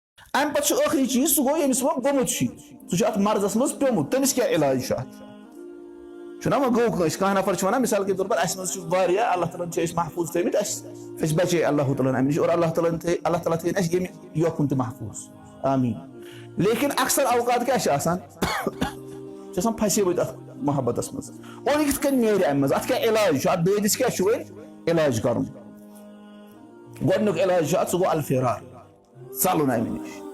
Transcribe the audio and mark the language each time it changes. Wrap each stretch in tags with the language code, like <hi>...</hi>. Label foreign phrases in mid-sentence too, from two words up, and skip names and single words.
<ks>امہ پتہ ٲخری چیز سُہ گوٚو ییٚمِس وۄنۍ گوٚمُت چھُ سُہ چھُ اتھ مَرضَس منٛز پیوٚمُت تٔمِس کیٛاہ علاج چھُ اتھ چھُنہ وۄنۍ گوٚو کٲنٛسہِ کانٛہہ نفر چھُ وَنان</ks> <ur>مِثال کے طور پر</ur> <ks>اَسہِ منٛز چھُ واریاہ اللہ تعالیٰ ہن چھِ أسۍ محفوٗظ تھٲیمٕتۍ أسۍ بچے اللہ تعالیٰ ہن اَمہِ نِش اور اللہ تعالیٰ تھٲیِن اَسہِ ییٚمہِ یوکُن تہِ محفوٗظ آمیٖن لیکن اکثر اوقات کیٛاہ چھِ آسان چھِ آسان پھسیمٕتۍ اتھ محبتس منٛز اور یہِ کِتھ کٔنۍ نیرِ اَمہِ منٛز اتھ کیٛاہ علاج چھُ اتھ دٲدِس کیٛاہ چھُ وۄنۍ علاج کرُن گۄڈٕنیُک علاج چھُ اتھ سُہ گوٚو الفرار ژلُن اَمہِ نِش</ks>